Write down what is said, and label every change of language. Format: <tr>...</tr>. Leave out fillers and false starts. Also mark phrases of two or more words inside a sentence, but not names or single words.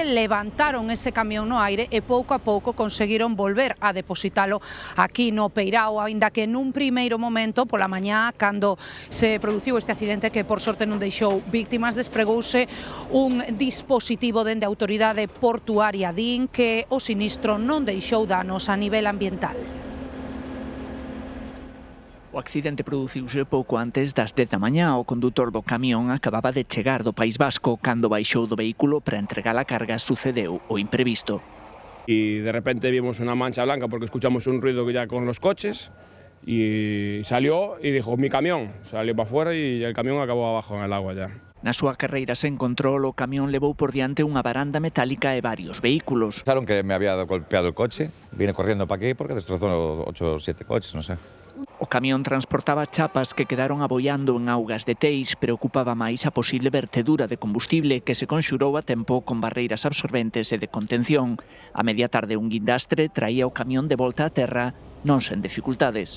<gl>Levantaron ese camión no aire e pouco a pouco conseguiron volver a depositalo aquí no Peirao, aínda que nun primeiro momento, pola mañá, cando se produciu este accidente que por sorte non deixou víctimas, despregouse un dispositivo dende a autoridade portuaria, din que o sinistro non deixou danos a nivel ambiental. O accidente produciuse pouco antes das 10 da mañá. O condutor do camión acababa de chegar do País Vasco. Cando baixou do vehículo para entregar a carga, sucedeu o imprevisto.</gl> <es>Y de repente vimos una mancha blanca porque escuchamos un ruido ya con los coches y salió y dijo, mi camión. Salió para afuera y el camión acabó abajo en el agua ya.</es> <gl>Na súa carreira sen control, o camión levou por diante unha baranda metálica e varios vehículos.</gl> <es>Pensaron que me había golpeado el coche, vine corriendo para aquí porque destrozó 8 o 7 coches, no sé.</es> <gl>O camión transportaba chapas que quedaron aboiando en augas de Teis. Preocupaba máis a posible vertedura de combustible que se conxurou a tempo con barreiras absorbentes e de contención. A media tarde un guindastre traía o camión de volta á terra, non sen dificultades.</gl>